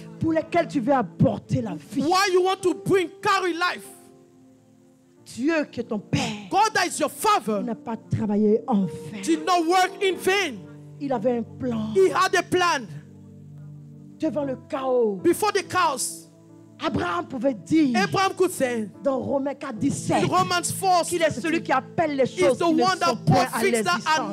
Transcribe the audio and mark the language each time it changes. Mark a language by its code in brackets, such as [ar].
[fr] pour lesquels tu veux apporter la vie? [en] Why you want to carry life? [fr] Dieu qui est ton Père, [en] God that is your Father, [fr] n'a pas travaillé en vain. [en] Did not work in vain. [fr] Il avait un plan. [en] He had a plan. [fr] Devant le chaos, [en] before the chaos, [fr] Abraham pouvait dire, [en] Abraham could say, [fr] dans Romains 4:17, qu'il est celui qui appelle les choses qui ne sont point à l'existence.